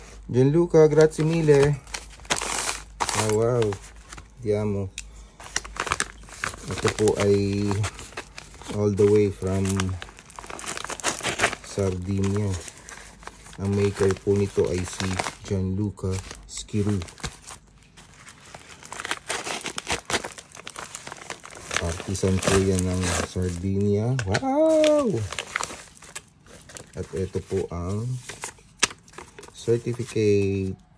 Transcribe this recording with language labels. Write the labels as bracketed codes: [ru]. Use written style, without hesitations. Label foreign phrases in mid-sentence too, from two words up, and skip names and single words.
[it] Gianluca, grazie mille. Oh, wow. Diamo. [tl] Ito po ay [en] all the way from [tl] Sardinia. Ang maker po nito ay si Gianluca Schirru. Artisan po yan ng Sardinia. Wow! At ito po ang certificate.